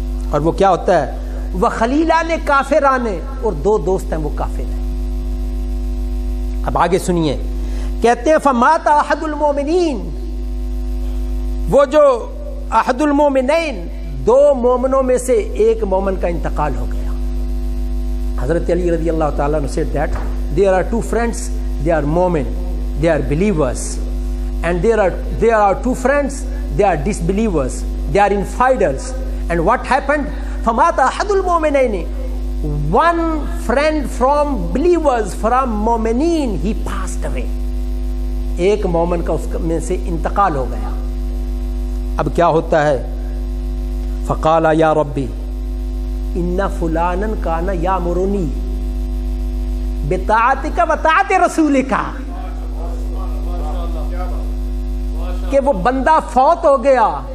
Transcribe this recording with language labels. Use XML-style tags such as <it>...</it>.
<ur>اور وہ کیا ہوتا ہے؟ وہ</ur> <ar>خلیلان کافران،</ar> <ur>اور دو دوست ہیں وہ کافر ہیں. اب آگے سنیے، کہتے ہیں</ur> <ar>فمات احد المومنین،</ar> <ur>وہ جو احد المومنین دو مومنوں میں سے ایک مومن کا انتقال ہو گیا. حضرت علی رضی اللہ تعالیٰ نے</ur> <en>said that there are two friends, they are مومن, they are believers, and there are two friends, they are disbelievers, they are infidels. And what happened?</en> <ar>فمات احد المومنین،</ar> <en>one friend from believers, from مومنین, he passed away.</en> <ur>ایک مومن کا اس میں سے انتقال ہو گیا. اب کیا ہوتا ہے؟</ur> <ar>فقال یا ربی ان فلانا کان یامرنی بطاعتک وطاعت رسولک،</ar> <ur>کہ وہ بندہ فوت ہو گیا.</ur>